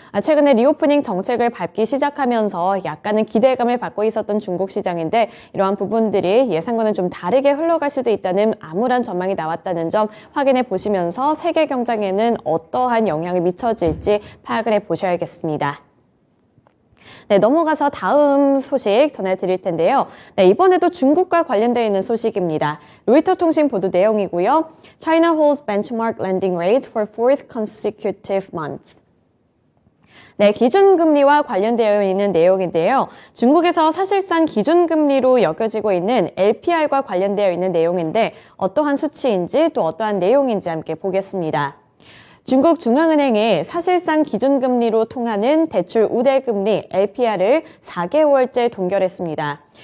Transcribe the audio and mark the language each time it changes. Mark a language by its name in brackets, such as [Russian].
[Korean] 최근에 리오프닝 정책을 밟기 시작하면서 약간은 기대감을 받고 있었던 중국 시장인데 이러한 부분들이 예상과는 좀 다르게 흘러갈 수도 있다는 암울한 전망이 나왔다는 점 확인해 보시면서 세계 경장에는 어떠한 영향이 미쳐질지 파악을 해보셔야겠습니다. 네, 넘어가서 다음 소식 전해드릴 텐데요. 네, 이번에도 중국과 관련되어 있는 소식입니다. 로이터 통신 보도 내용이고요. [English] China holds benchmark lending rates for fourth consecutive month. [Korean] 네, 기준금리와 관련되어 있는 내용인데요. 중국에서 사실상 기준금리로 여겨지고 있는 LPR과 관련되어 있는 내용인데 어떠한 수치인지 또 어떠한 내용인지 함께 보겠습니다. 중국 중앙은행이 사실상 기준금리로 통하는 대출 우대금리 LPR을 4개월째 동결했습니다.